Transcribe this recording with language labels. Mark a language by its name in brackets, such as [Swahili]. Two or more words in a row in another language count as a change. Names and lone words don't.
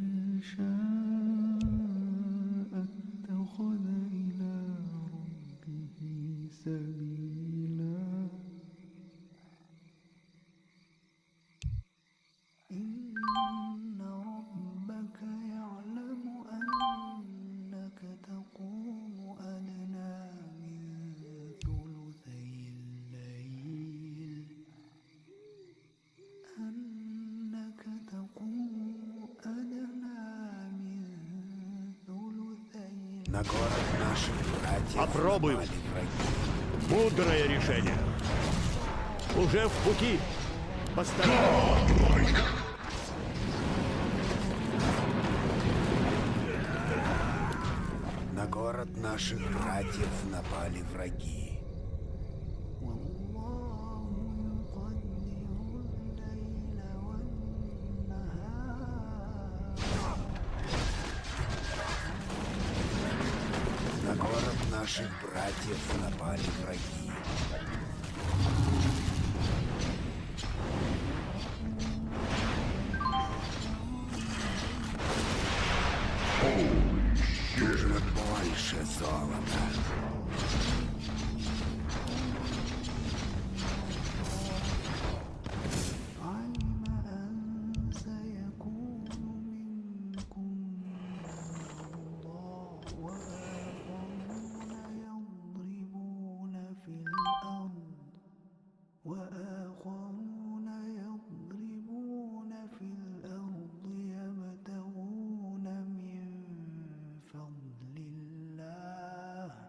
[Arabic] شاء اتخذ إلى ربه سبيلا إن ربك يعلم أنك تقوم أدنى من ثلثي الليل أنك تقوم أدنى من ثلثي [Russian] На город наших братьев Попробуй. напали враги. Мудрое решение. Уже в пути. Постарайся. На город наших братьев напали враги. [Arabic] والله يقدر الليل والنهار [Russian] На город наших братьев напали враги. Нужно больше золота. [Arabic] علم أن سيكون منكم مرضى وآخرون يضربون في الأرض يبتغون من فضل الله